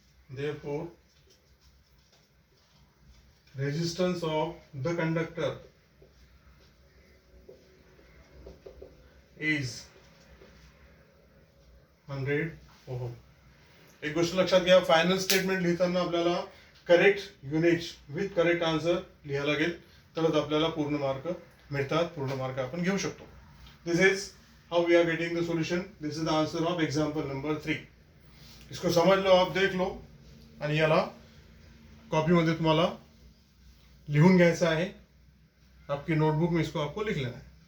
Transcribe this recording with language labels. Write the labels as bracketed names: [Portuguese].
[English] Therefore resistance of the conductor is 100 ohm. [Marathi] एक गोष्ट लक्षात घ्या, फायनल स्टेटमेंट लिहिताना आपल्याला correct unit with correct answer लिहायला लागेल, तरच आपल्याला पूर्ण मार्क मिळतात, पूर्ण मार्क आपण घेऊ शकतो. [English] This is how we are getting the solution. This is the answer of example number 3. [Hindi] इसको समझ लो, आप देख लो [Marathi] आणि याला कॉपीमध्ये तुम्हाला लिहून घ्यायचं आहे. [Hindi] आपकी नोटबुक में इसको आपको लिख लेना है.